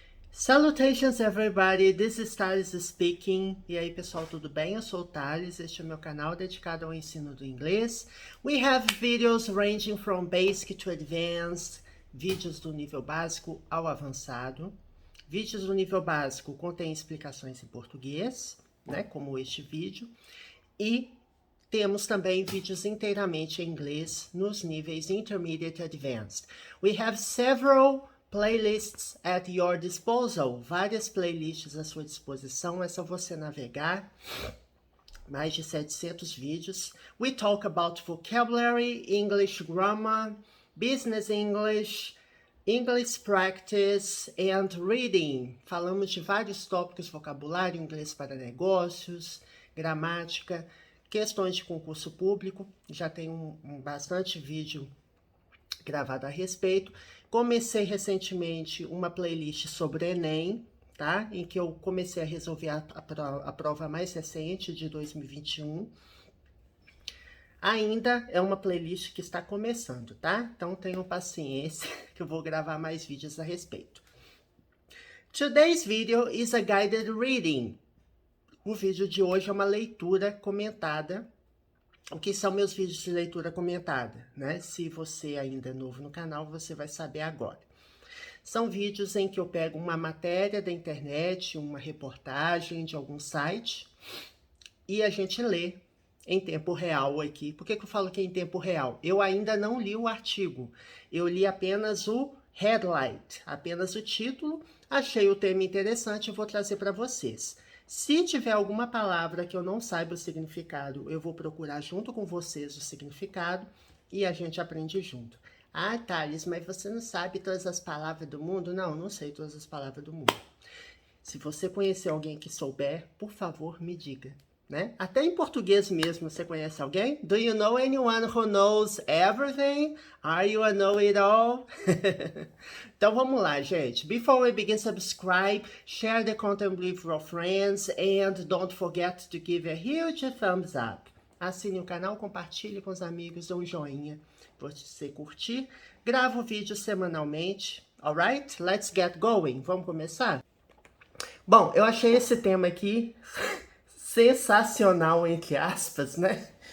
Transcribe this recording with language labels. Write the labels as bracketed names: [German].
[English] Salutations everybody, this is Thales speaking. [Portuguese] E aí pessoal, tudo bem? Eu sou o Thales, este é o meu canal dedicado ao ensino do inglês. [English] We have videos ranging from basic to advanced, [Portuguese] vídeos do nível básico ao avançado. Vídeos do nível básico contêm explicações em português, né, como este vídeo. E temos também vídeos inteiramente em inglês nos níveis Intermediate e Advanced. [English] We have several playlists at your disposal. [Portuguese] Várias playlists à sua disposição, é só você navegar. Mais de 700 vídeos. [English] We talk about vocabulary, English grammar, business English, English practice and reading. [Portuguese] Falamos de vários tópicos, vocabulário, inglês para negócios, gramática, questões de concurso público. Já tem bastante vídeo gravado a respeito. Comecei recentemente uma playlist sobre Enem, tá? Em que eu comecei a resolver a prova mais recente de 2021. Ainda é uma playlist que está começando, tá? Então tenham paciência que eu vou gravar mais vídeos a respeito. Today's video is a guided reading. O vídeo de hoje é uma leitura comentada. O que são meus vídeos de leitura comentada, né? Se você ainda é novo no canal, você vai saber agora. São vídeos em que eu pego uma matéria da internet, uma reportagem de algum site, e a gente lê em tempo real aqui. Por que eu falo que é em tempo real? Eu ainda não li o artigo, eu li apenas o headline, apenas o título, achei o tema interessante e vou trazer para vocês. Se tiver alguma palavra que eu não saiba o significado, eu vou procurar junto com vocês o significado e a gente aprende junto. Ah, Thales, mas você não sabe todas as palavras do mundo? Não, não sei todas as palavras do mundo. Se você conhecer alguém que souber, por favor, me diga, né? Até em português mesmo, você conhece alguém? [English] Do you know anyone who knows everything? Are you a know-it-all? [Portuguese] Então vamos lá, gente. [English] Before we begin, subscribe, share the content with your friends, and don't forget to give a huge thumbs up. [Portuguese] Assine o canal, compartilhe com os amigos, dê um joinha para você curtir. Gravo vídeo semanalmente, alright? [English] Let's get going. [Portuguese] Vamos começar? Bom, eu achei esse tema aqui sensacional, entre aspas, né?